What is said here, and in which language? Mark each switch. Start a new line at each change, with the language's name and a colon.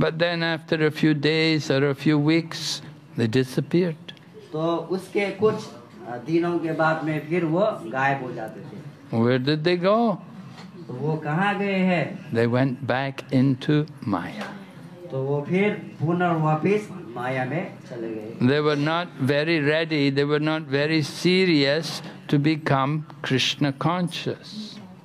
English: But then after a few days or a few weeks, they disappeared.
Hindi: तो उसके कुछ दिनों के बाद में फिर वो गायब हो जाते थे।
English: Where did they go?
Hindi: तो वो कहाँ गए हैं?
English: They went back into Maya.
Hindi: तो वो फिर पुनः वापिस माया में चले गए।
English: They were not very ready, they were not very serious to become Krishna conscious.